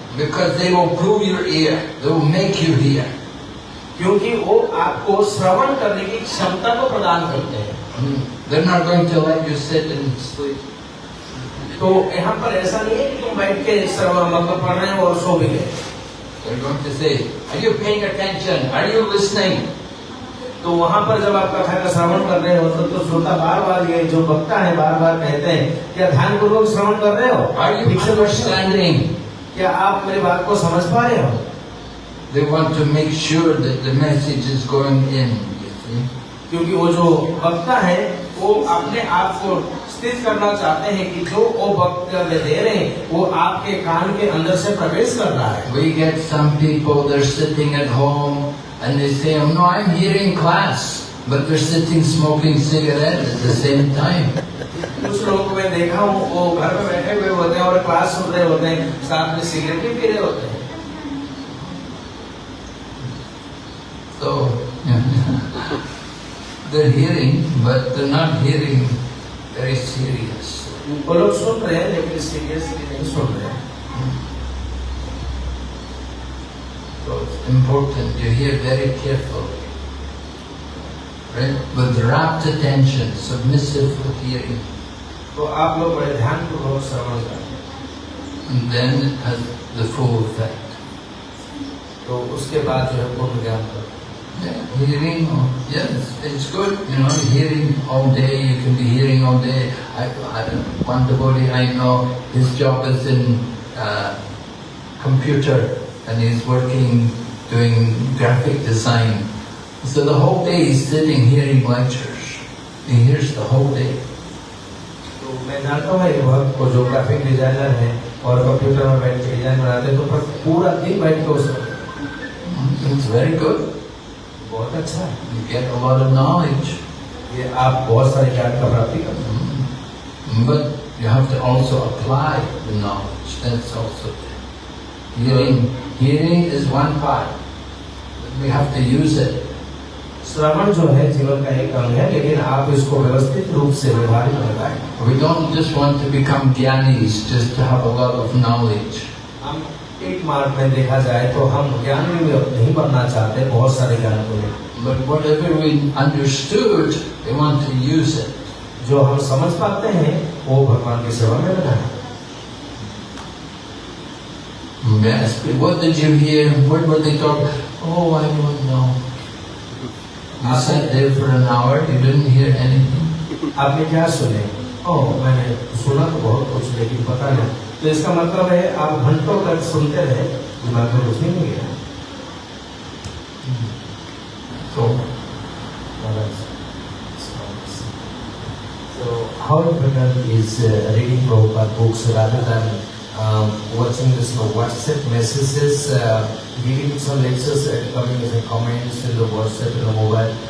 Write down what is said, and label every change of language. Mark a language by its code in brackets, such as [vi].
[en] Because they will prove your ear, they will make you hear. [hi] क्योंकि वो आपको श्रवण करने की क्षमता को प्रदान करते हैं। [en] They're not going to let you sit and sleep. [hi] तो यहाँ पर ऐसा नहीं है कि तुम बैठ के श्रवण मतलब पढ़ रहे हो और सो भी गए। [en] They're going to say, are you paying attention? Are you listening? [hi] तो वहाँ पर जब आप कथा का श्रवण कर रहे हो तो श्रोता बार बार ये जो वक्ता है बार बार कहते हैं, क्या ध्यान पूर्वक श्रवण कर रहे हो? [en] Are you understanding? [hi] क्या आप मेरी बात को समझ पा रहे हो? [en] They want to make sure that the message is going in, you see. [hi] क्योंकि वो जो वक्ता है वो अपने आप को स्थित करना चाहते हैं कि जो वो वक्तव्य दे रहे हैं वो आपके कान के अंदर से प्रवेश कर रहा है। [en] We get some people, they're sitting at home and they say, oh, no, I'm hearing class, but they're sitting smoking cigarettes at the same time. [hi] कुछ लोगों को मैं देखा हूँ वो घर में बैठे हुए होते हैं और क्लास सुन रहे होते हैं, साथ में सिगरेट भी पी रहे होते हैं। [en] So, they're hearing, but they're not hearing very serious. [hi] वो लोग सुन रहे हैं लेकिन सीरियसली नहीं सुन रहे हैं। [en] So it's important you hear very carefully, right? With rapt attention, submissive hearing, [hi] तो आप लोग बड़े ध्यान पूर्वक श्रवण करें, [en] and then it has the full effect. [hi] तो उसके बाद जो है पूर्ण ज्ञान करो। [en] Yeah, hearing, yes, it's good. You know, hearing all day. You can be hearing all day. One devotee I know, his job is in computer, and he's working doing graphic design. So the whole day he's sitting hearing lectures. He hears the whole day. [hi] तो मैं जानता हूँ एक भक्त को जो graphic designer है और कंप्यूटर में बैठ के डिजाइन बनाते हैं, तो पूरा दिन बैठ के उसमें। [en] It's very good. [hi] बहुत अच्छा है। [en] You get a lot of knowledge. [hi] ये आप बहुत सारे ज्ञान का प्राप्ति करते हैं। [en] But you have to also apply the knowledge. That's also there. Hearing is one part. We have to use it. [hi] श्रवण जो है जीवन का एक अंग है, लेकिन आप इसको व्यवस्थित रूप से व्यवहारिक बनाएं। [en] We don't just want to become jnanis just to have a lot of knowledge. [hi] हम एक मार्ग में देखा जाए तो हम ज्ञानी नहीं बनना चाहते बहुत सारे ज्ञान को लेकर, [en] But whatever we understood, we want to use it. [hi] जो हम समझ पाते हैं वो भगवान की सेवा में बनाए। [en] Yes, but what did you hear? What were they talking? Oh, I don't know. You sat there for an hour, you didn't hear anything. [hi] आपने क्या सुने? ओह, मैंने सुना तो बहुत कुछ लेकिन पता नहीं। तो इसका मतलब है आप घंटों तक सुनते रहे, दिमाग में कुछ नहीं गया। [en] So how important is reading Prabhupada books rather than watching this WhatsApp messages, giving some lectures and coming as a comments in the WhatsApp and the mobile?